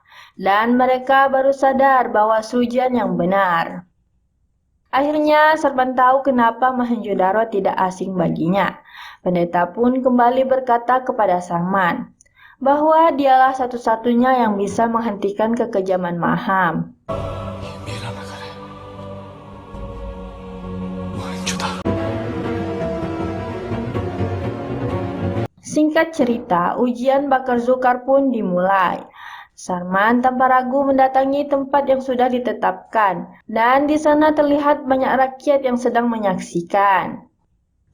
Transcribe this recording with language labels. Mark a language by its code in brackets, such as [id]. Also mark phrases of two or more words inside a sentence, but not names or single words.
[id] Dan mereka baru sadar bahwa Srujan yang benar. Akhirnya Sarman tahu kenapa Mohenjo-daro tidak asing baginya. Pendeta pun kembali berkata kepada Sarman bahwa dialah satu-satunya yang bisa menghentikan kekejaman Maham. [hi] मेरा नगर है, मोहनजोदड़ो। [id] Singkat cerita, ujian bakar Zokar pun dimulai. Sarman tanpa ragu mendatangi tempat yang sudah ditetapkan, dan di sana terlihat banyak rakyat yang sedang menyaksikan.